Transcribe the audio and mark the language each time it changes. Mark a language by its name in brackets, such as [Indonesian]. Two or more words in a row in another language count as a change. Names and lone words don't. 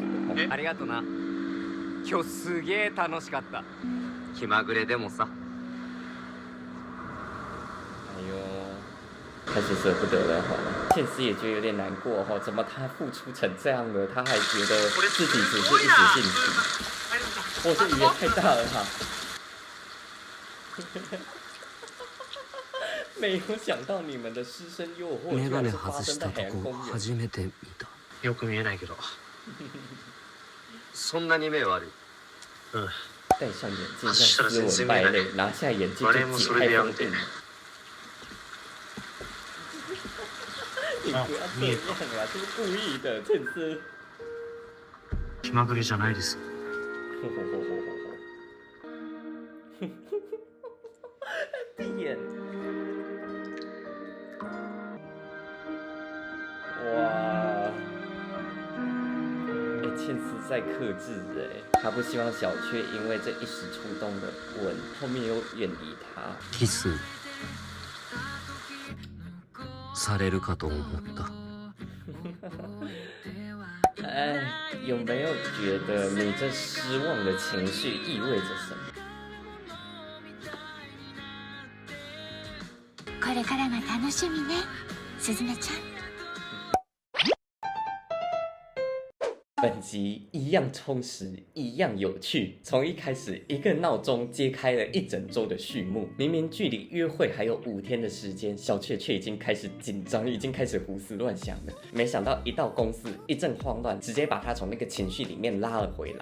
[Japanese] ありがとな今日すげえ楽しかった気まぐれでもさ [Chinese] 哎呦，开始舍不得了哈。倩丝也觉得有点难过哈，怎么他付出成这样了，他还觉得自己只是一时兴起。我这雨也太大了哈。没有想到你们的师生诱惑居然是发生在海洋公园。 [Japanese] 初めて見たよく見えないけど。そんなに目悪いうん。 [Chinese] 戴上眼镜像斯文败类，拿下眼镜就解开封印。你不要这样啦，这是故意的，倩丝。 [Japanese] 気まぐれじゃないです。 [Chinese] 闭眼。哇！哎，倩丝在克制哎，她不希望小雀因为这一时触动的吻，后面又远离她。 [Japanese] キスされるかと思った [Chinese] 哎，有没有觉得你这失望的情绪意味着什么？ [Japanese] これからが楽しみねすずめちゃん。 [Chinese] 本集一样充实，一样有趣。从一开始，一个闹钟揭开了一整周的序幕。明明距离约会还有5天的时间，小雀却已经开始紧张，已经开始胡思乱想了。没想到一到公司，一阵慌乱，直接把他从那个情绪里面拉了回来。